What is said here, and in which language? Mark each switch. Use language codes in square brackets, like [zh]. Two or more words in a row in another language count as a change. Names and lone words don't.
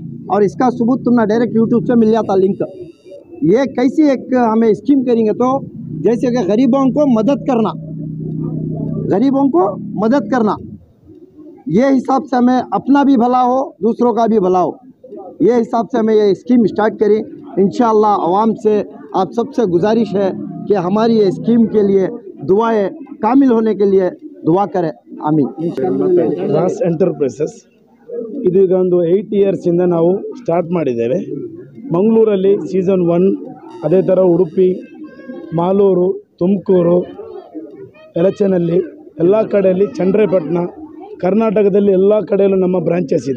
[hi] और इसका सबूत तुमने डायरेक्ट यूट्यूब से मिल जाता लिंक। ये कैसी एक हमें स्कीम करेंगे तो जैसे कि गरीबों को मदद करना, ये हिसाब से हमें अपना भी भला हो, दूसरों का भी भला हो, ये हिसाब से हमें ये [en] scheme start [hi] करें। इंशाअल्लाह आवाम से आप सबसे गुजारिश है कि हमारी ये स्कीम के लिए दुआएं कामिल होने के लिए दुआ करें। आमीन। [kn] ರಾಸ್ ಎಂಟರ್ಪ್ರೈಸಸ್ ಇದೀಗ ಒಂದು 8 ಇಯರ್ಸಿಂದ ನಾವು ಸ್ಟಾರ್ಟ್ ಮಾಡಿದ್ದೇವೆ. ಮಂಗಳೂರಲ್ಲಿ ಸೀಸನ್ 1, ಅದೇ ಥರ ಉಡುಪಿ, ಮಾಲೂರು, ತುಮಕೂರು, ಎಲಚನಹಳ್ಳಿ, ಎಲ್ಲ ಕಡೆಯಲ್ಲಿ, ಚನ್ನರಾಯಪಟ್ಟಣ, ಕರ್ನಾಟಕದಲ್ಲಿ ಎಲ್ಲ ಕಡೆಯಲ್ಲೂ ನಮ್ಮ ಬ್ರಾಂಚಸ್ ಇದೆ.